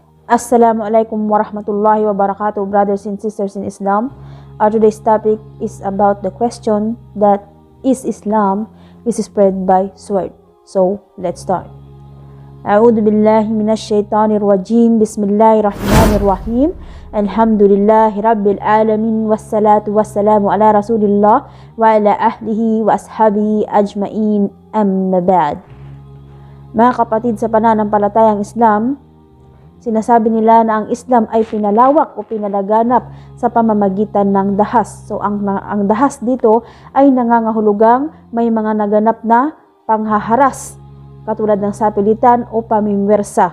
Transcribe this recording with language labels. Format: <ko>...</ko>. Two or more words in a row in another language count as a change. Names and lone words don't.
<ar>السلام عليكم ورحمة الله وبركاته,</ar> <en>brothers and sisters in Islam. Today's topic is about the question that is Islam is spread by sword. So let's start.</en> <ar>أعوذ بالله من الشيطان الرجيم. بسم الله الرحمن الرحيم. الحمد لله رب العالمين. والصلاة والسلام على رسول الله وعلى أهله وأصحابه أجمعين. أما بعد.</ar> <tl>Mga kapatid sa pananampalatayang Islam, sinasabi nila na ang Islam ay pinalawak o pinalaganap sa pamamagitan ng dahas. So ang dahas dito ay nangangahulugang may mga naganap na panghaharas, katulad ng sapilitan o pamimwersa.</tl>